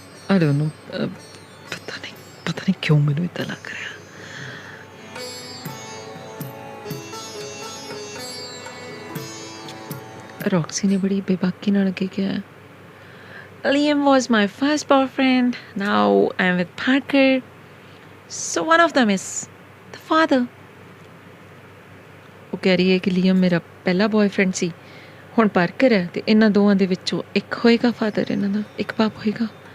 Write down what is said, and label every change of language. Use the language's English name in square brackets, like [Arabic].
[English] I don't know, [Punjabi] ਪਤਾ ਨਹੀਂ ਕਿਉਂ ਮੈਨੂੰ ਇੱਦਾਂ ਲੱਗ ਰਿਹਾ। ਰੌਕਸੀ ਨੇ ਬੜੀ ਬੇਬਾਕੀ ਨਾਲ ਅੱਗੇ ਕਿਹਾ, [English] Liam was my first boyfriend. Now I'm with Parker. So one of them is the father. [Punjabi] ਉਹ ਕਹਿ ਰਹੀ ਹੈ ਕਿ ਲੀਅਮ ਮੇਰਾ ਪਹਿਲਾ ਬॉयਫ੍ਰੈਂਡ ਸੀ, ਹੁਣ ਪਾਰਕਰ ਹੈ ਤੇ ਇਹਨਾਂ ਦੋਵਾਂ ਦੇ ਵਿੱਚੋਂ ਇੱਕ ਹੋਏਗਾ ਫਾਦਰ, ਇਹਨਾਂ ਦਾ ਇੱਕ ਬਾਪ ਹੋਏਗਾ।